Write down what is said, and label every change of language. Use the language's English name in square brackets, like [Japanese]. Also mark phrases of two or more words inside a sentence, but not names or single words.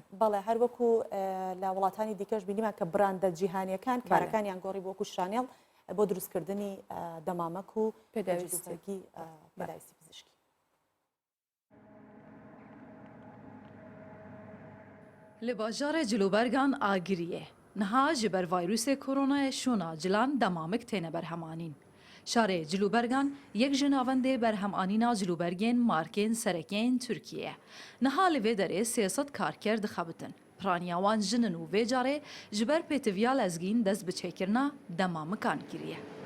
[Central Kurdish] بەڵێ هەروەکو لە وڵاتانی دیکەش بینیمان کە براندە جیهانیەکان کارەکانیان گۆڕی بۆ وەکو شانێڵ بۆ دروستکردنی دەمامک و پێداویستگی پێداویستی پزیشکی. [Kurdish] لە باژارê cilûbergan Agiriyê niha ji ber vayrûsê koronayê şûna cilan demamik têne berhemanîn. Şarê cilûbergan yek ji navendê berhemanîna cilûbergên markên serekên Tirkiye. Niha li vê derê 300 karker dixebitin. Piraniya wan jinin û vê carê ji ber pêtiviya lezgîn dest bi çêkirina demamikan kiriye.